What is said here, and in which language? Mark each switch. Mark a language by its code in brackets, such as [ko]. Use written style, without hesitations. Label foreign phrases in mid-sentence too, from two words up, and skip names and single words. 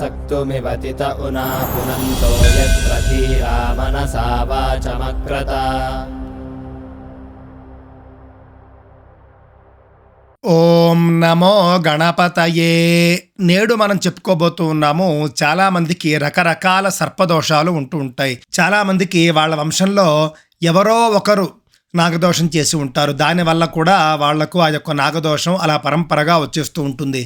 [sa] मृत्युमिवतित उना पुनन्तो यत्र धीरा मनसा वाचमक्रत। ఓం నమో గణపతయే. [te] నేడు మనం చెప్పుకోబోతూ ఉన్నాము, చాలా మందికి రకరకాల సర్పదోషాలు ఉంటూ ఉంటాయి. చాలా మందికి వాళ్ళ వంశంలో ఎవరో ఒకరు నాగదోషం చేసి ఉంటారు. దానివల్ల కూడా వాళ్లకు ఆ యొక్క నాగదోషం అలా పరంపరగా వచ్చేస్తూ ఉంటుంది.